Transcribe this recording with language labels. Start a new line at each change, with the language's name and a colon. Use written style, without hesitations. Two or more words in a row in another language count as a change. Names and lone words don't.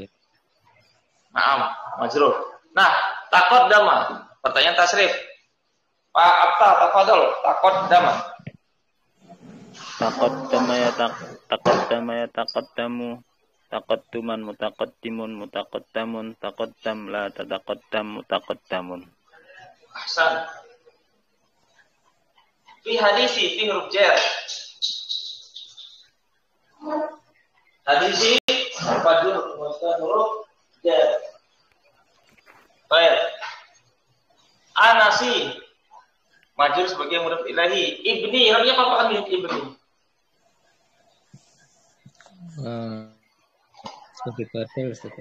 Arabic: نعم، مجرور. Nah، تقدّم. Pertanyaan تصريف. Pak Abta، تفضّل. تقدّم. تقدّم يتقدّم. تقدّمًا متقدِّمٌ متقدَّمٌ. تقدّمْ لا تتقدّمْ متقدَّمٌ. أحسن. في حديثي في حروف جر.
Indonesian: Hadisi pada
Arabic: حروف جر.
Indonesian: Baik. Anasi majrur sebagai
Arabic: مضاف إليه.
Indonesian: Ibni, harusnya apa Amin ibni? Sebagai badal sebagai.